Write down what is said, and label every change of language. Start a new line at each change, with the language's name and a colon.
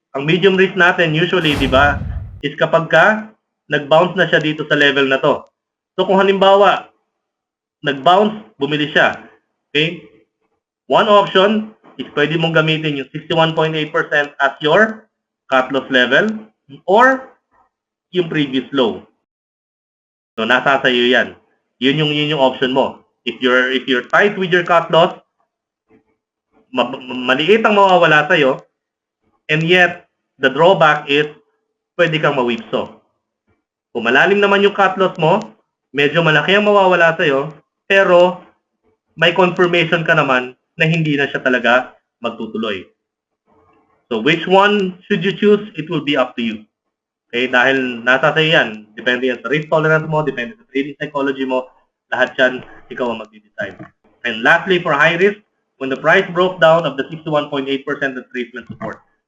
Filipino: Ang medium risk natin usually, di ba, is kapag ka nag-bounce na siya dito sa level na to. So kung halimbawa nag-bounce, bumili siya. Okay?
English: One option is
Filipino: pwede mong gamitin yung
English: 61.8% as your cut loss level or yung previous low.
Filipino: So nasa sa iyo yan. Yun yung option mo.
English: If you're tight with your cut loss,
Filipino: maliit ang mawawala sa iyo,
English: and yet the drawback is
Filipino: pwede kang ma-whipsaw. Kung malalim naman yung cut loss mo, medyo malaki ang mawawala sa iyo, pero may confirmation ka naman na hindi na siya talaga magtutuloy.
English: So which one should you choose? It will be up to you.
Filipino: Okay, dahil nasa sa'yo yan. Depende yan sa risk tolerance mo, depende sa trading psychology mo. Lahat yan, ikaw ang mag-decide.
English: And lastly, for high risk, when the price broke down of the 61.8% retracement support.